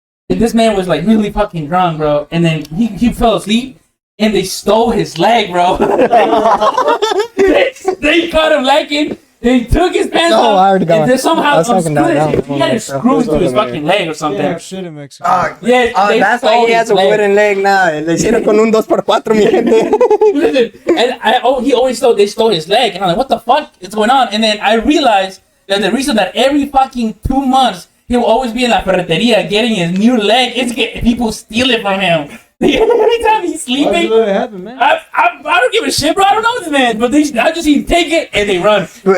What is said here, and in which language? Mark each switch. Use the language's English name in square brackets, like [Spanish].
[English] And this man was like really fucking drunk, bro. And then he fell asleep, and they stole his leg, bro. they caught him lacking. They took his pants off, I already got and then somehow he had a screw to his fucking leg or something. Yeah, shit in Mexico. Yeah, that's why he has a wooden leg now. [Spanish] Le hicieron con un 2x4, mi gente. [English] Listen, and they stole his leg, and I'm like, what the fuck is going on? And then I realized that the reason that every fucking 2 months he'll always be in la ferreteria getting his new leg is people steal it from him. Every time he's sleeping, Why'd you let it happen, man? I don't give a shit, bro. I don't know this man, but I just see him take it and they run.